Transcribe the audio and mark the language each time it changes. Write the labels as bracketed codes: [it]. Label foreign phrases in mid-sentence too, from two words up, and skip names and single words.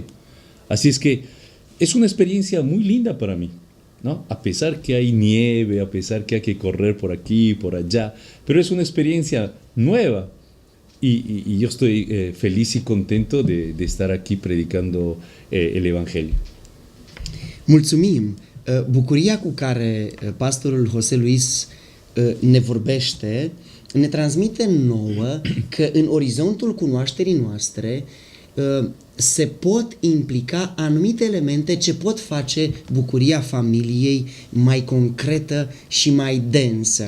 [es] Así es que es una experiencia muy linda para mí, ¿no? A pesar que hay nieve, a pesar que hay que correr por aquí, por allá, pero es una experiencia nueva. Y yo estoy feliz y contento de estar aquí predicando el Evangelio. [ro] Mulțumim! Bucuria cu care pastorul José Luis ne vorbește ne transmite nouă că în orizontul cunoașterii noastre se pot implica anumite elemente ce pot face bucuria familiei mai concretă și mai densă.